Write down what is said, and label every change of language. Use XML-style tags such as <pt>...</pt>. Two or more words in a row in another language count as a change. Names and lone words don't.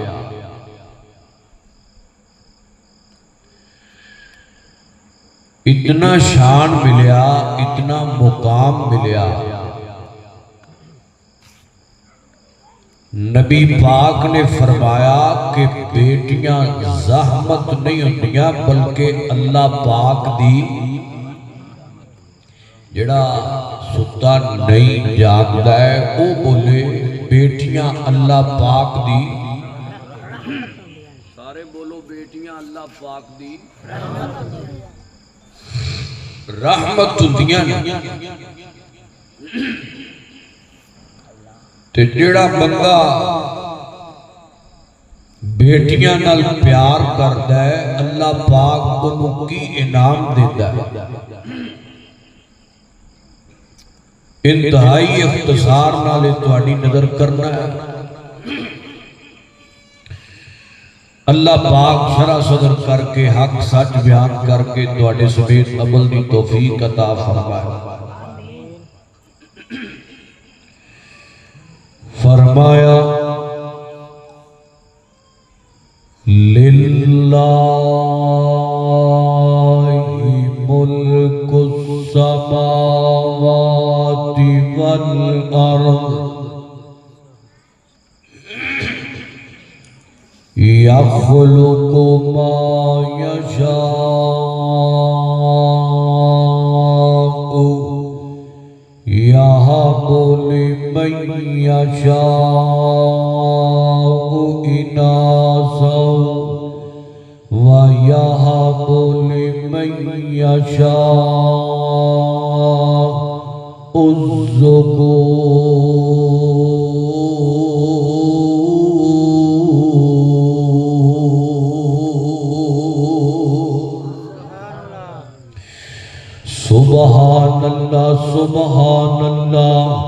<pa>اتنا شان ملیا، اتنا مقام ملیا، نبی پاک نے فرمایا کہ بیٹیاں زحمت نہیں ہوندیاں بلکہ اللہ پاک دی جڑا ستا نہیں جاگدا ہے او بولے بیٹیاں اللہ پاک دی، سارے بولو بیٹیاں اللہ پاک دی رحمت ہوندیاں نے۔ تے جڑا بندہ بیٹیاں نال پیار کردا ہے اللہ پاک انہوں کی انعام دیتا ہے۔ انتہائی اختصار نال تہاڈی نظر کرنا ہے، اللہ پاک شرح صدر کر کے حق سچ بیان کر کے تہاڈے سمیت عمل دی توفیق عطا فرمائے۔</pa> <ar>فرمایا للہ ملک السماوات والارض یخلق ما یشاء یہب لمن یشاء اناثا ویہب لمن یشاء الذکور۔ سبحان اللہ سبحان اللہ۔</ar>